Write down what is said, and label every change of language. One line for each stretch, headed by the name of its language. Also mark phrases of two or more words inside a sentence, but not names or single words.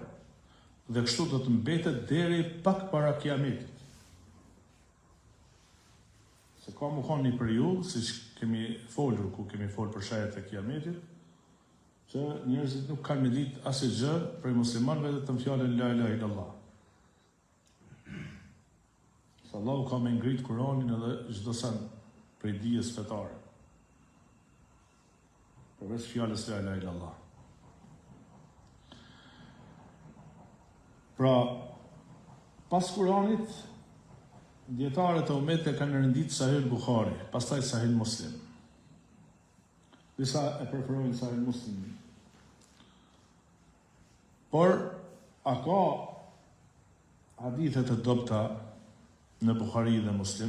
Albanian: Dhe kështu do të mbetet deri pak para kiametit. Se ka më thonë një periudhë, siç kemi folur, ku kemi folur për shajet e kiametit, që njerëzit nuk kanë me ditë asgjë prej muslimanëve vetëm fjalën
Arabic: لا إله إلا الله.
Albanian: Se Allahu ka me ngrit Kur'anin edhe çdo sa prej dijes fetare. Përveç fjalës
Arabic: لا إله إلا الله.
Albanian: Pra, pas Kuranit, dietarët e umetit kanë rëndit Sahih Buhari, pastaj Sahih Muslim. Disa e preferojnë Sahih Muslim. Por, a ka hadithe të dobta në Buhari dhe Muslim?